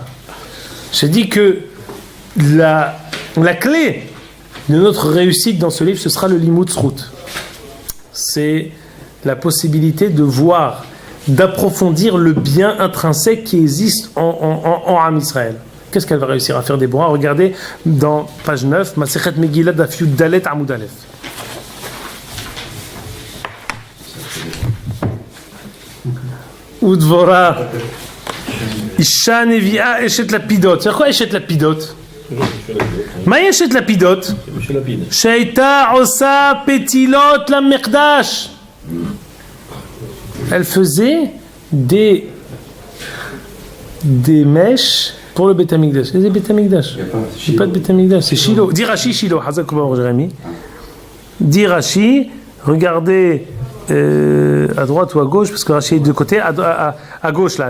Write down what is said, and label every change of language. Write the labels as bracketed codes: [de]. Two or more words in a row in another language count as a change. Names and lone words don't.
[fr] J'ai dit que la clé de notre réussite dans ce livre, ce sera le [he] לימוד זכות. [fr] C'est la possibilité de voir, d'approfondir le bien intrinsèque qui existe en [he] עם ישראל. [fr] Qu'est-ce qu'elle va réussir à faire Déborah? Regardez dans page 9, [he] מסכת מגילה דף יוד דלת עמוד אלף. ודבורה אשה נביאה אשת לפידות. [fr] C'est quoi [he] אשת לפידות? מה יש את לפידות? שהייתה עושה פתילות למקדש. [fr] Elle faisait des mèches pour le [he] בית המקדש. [fr] C'est des [he] בית המקדש. [fr] Il n'y a pas de [he] בית המקדש. [fr] C'est Shiloh. Dis Rashi Shiloh. Hazak Jérémie. Dis Rashi. Regardez à droite ou à gauche, parce que Rashi est de côté, à gauche là.